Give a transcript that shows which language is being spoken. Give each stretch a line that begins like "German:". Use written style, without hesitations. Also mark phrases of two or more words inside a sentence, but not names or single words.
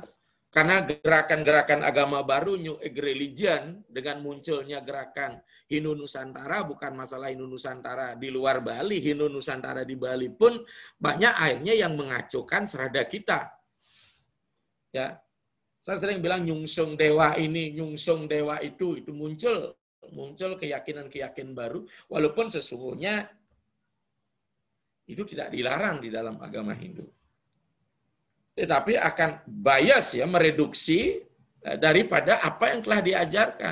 Indonesian: Karena gerakan-gerakan agama baru,
English: New Age Religion,
Indonesian: dengan munculnya gerakan Hindu Nusantara, bukan masalah Hindu Nusantara di luar Bali, Hindu Nusantara di Bali pun banyak akhirnya yang mengacukan serada kita. Ya, saya sering bilang nyungsung dewa ini, nyungsung dewa itu muncul keyakinan-keyakinan baru, walaupun sesungguhnya itu tidak dilarang di dalam agama Hindu. Tetapi akan bias ya, mereduksi daripada apa yang telah diajarkan.